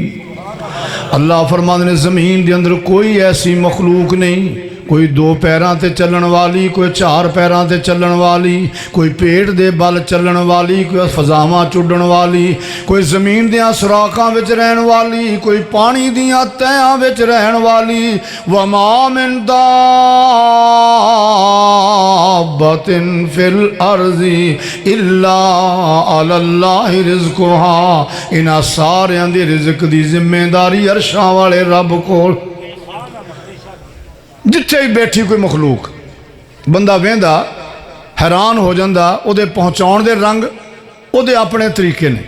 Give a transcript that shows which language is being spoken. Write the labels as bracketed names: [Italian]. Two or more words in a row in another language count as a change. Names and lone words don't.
[Punjabi] ਅੱਲਾਹ ਫ਼ਰਮਾਤੇ ਨੇ ਜ਼ਮੀਨ ਕੇ ਅੰਦਰ ਕੋਈ ਐਸੀ ਮਖ਼ਲੂਕ ਨਹੀਂ, ਕੋਈ 2 ਪੈਰਾਂ ਤੇ ਚੱਲਣ ਵਾਲੀ, ਕੋਈ 4 ਪੈਰਾਂ ਤੇ ਚੱਲਣ ਵਾਲੀ, ਕੋਈ ਪੇਟ ਦੇ ਬਲ ਚੱਲਣ ਵਾਲੀ, ਕੋਈ ਫ਼ਜ਼ਾਵਾਂ ਚੁਡਣ ਵਾਲੀ, ਕੋਈ ਜ਼ਮੀਨ ਦੀਆਂ ਸੁਰਾਖ਼ਾਂ ਵਿਚ ਰਹਿਣ ਵਾਲੀ, ਕੋਈ ਪਾਣੀ ਦੀਆਂ ਤਹਾਂ ਵਿਚ ਰਹਿਣ ਵਾਲੀ। [Arabic] وما من دابة في الأرض إلا الله رزقها. [Punjabi] ਇਨ੍ਹਾਂ ਸਾਰੀਆਂ ਦੀ ਰਿਜ਼ਕ ਦੀ ਜ਼ਿੰਮੇਦਾਰੀ ਅਰਸ਼ਾਂ ਵਾਲੇ ਰੱਬ ਕੋਲ। ਜਿੱਥੇ ਭੀ ਬੈਠੀ ਕੋਈ ਮਖ਼ਲੂਕ ਬੰਦਾ ਵੇਂਦਾ ਹੈਰਾਨ ਹੋ ਜਾਤਾ, ਉਹਦੇ ਪਹੁੰਚਾਉਣ ਦੇ ਰੰਗ ਉਹਦੇ ਆਪਣੇ ਤਰੀਕੇ ਨੇ।